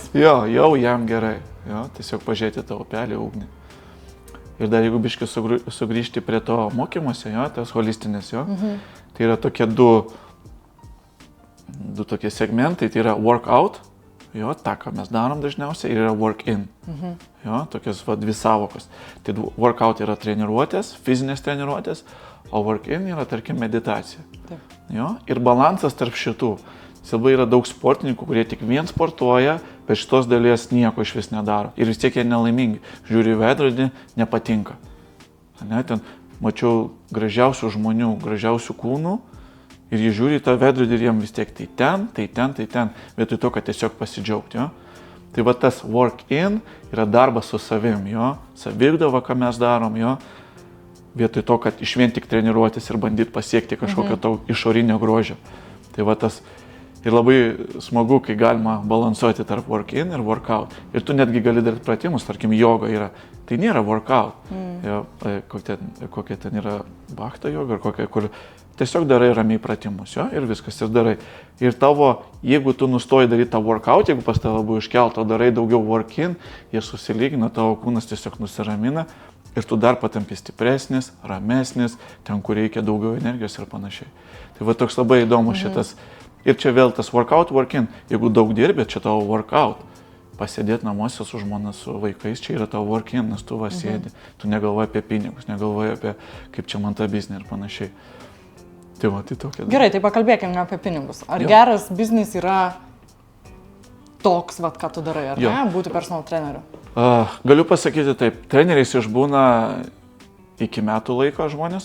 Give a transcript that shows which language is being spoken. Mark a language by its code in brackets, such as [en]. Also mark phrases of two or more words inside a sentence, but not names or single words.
[lt] Jau jam gerai. Jo, tiesiog pažiūrėti tą upelį, ugnį. Ir dar jeigu biškai sugrįžti prie to mokymuose, jo, tas holistinės, jo, tai yra tokie du tokie segmentai, tai yra workout jo, tą, ką mes darom dažniausiai, yra work-in. Jo, tokios dvi savokos. Tai workout yra treniruotės, fizinės treniruotės, o work-in yra, tarkim, meditacija. Taip. Jo, ir balansas tarp šitų. Labai yra daug sportininkų, kurie tik vien sportuoja, bet šitos dalies nieko iš vis nedaro. Ir vis tiek jie nelaimingi. Žiūri į veidrodį, nepatinka. Ne, ten mačiau gražiausių žmonių, gražiausių kūnų ir jie žiūri į tą veidrodį ir jiem vis tiek tai ten, vietoj to, kad tiesiog pasidžiaugti. Jo. Tai va tas work-in yra darbas su savim, jo, saviugdava, ką mes darom, jo, vietoj to, kad iš vien tik treniruotis ir bandyti pasiekti kažkokio to išorinio grožio. Tai va tas ir labai smagu, kai galima balansuoti tarp work-in ir workout. Ir tu netgi gali daryti pratimus, tarkim, joga yra. Tai nėra workout. Jo, kokia ten yra bhakta joga, ar kokia, kur tiesiog darai ramiai pratimus, jo, ir viskas, ir darai. Ir tavo, jeigu tu nustoji daryti tą workout, jeigu pas tave buvo iškelto, darai daugiau work-in, jie susilygina, tavo kūnas tiesiog nusiramina ir tu dar patampi stipresnis, ramesnis, ten, kur reikia daugiau energijos ir panašiai. Tai va toks labai įdomus šitas. Ir čia vėl tas workout, work-in. Jeigu daug dirbi, čia tavo workout. Pasėdėti namuose su žmona, su vaikais, čia yra tavo work-in, nes tu va sėdi. Tu negalvoji apie pinigus, negalvoji apie kaip čia man tą biznį ir panašiai. Tai va, tai tokia. Gerai, tai pakalbėkime apie pinigus. Ar geras biznis yra toks, vat, ką tu darai, ar ne? Būti personal treneriu? Galiu pasakyti taip, treneriais išbūna iki metų laiko žmonės.